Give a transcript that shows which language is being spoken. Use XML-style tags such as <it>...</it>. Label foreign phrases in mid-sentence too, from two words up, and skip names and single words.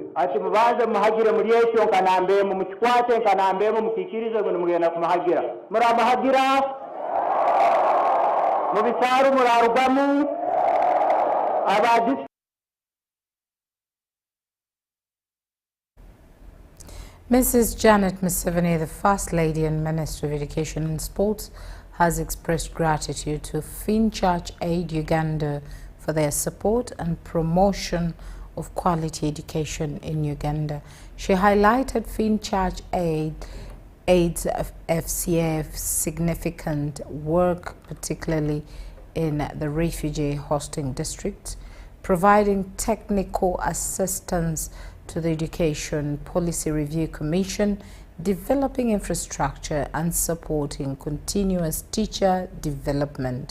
<nyn>ati mubanze muhagire muri ekyo nka nambemu mukikwate nka nambemu mukikirize ngo nimugenda kumuhagira muramuhagira mu bisaaru murarugamu abadisi.</nyn> <en>Mrs. Janet Museveni, the First Lady and Minister of Education and Sports, has expressed gratitude to Finchurch Aid Uganda for their support and promotion of quality education in Uganda. She highlighted Finchurch Aid's FCF's significant work, particularly in the refugee hosting districts, providing technical assistance to the Education Policy Review Commission, developing infrastructure and supporting continuous teacher development.</en>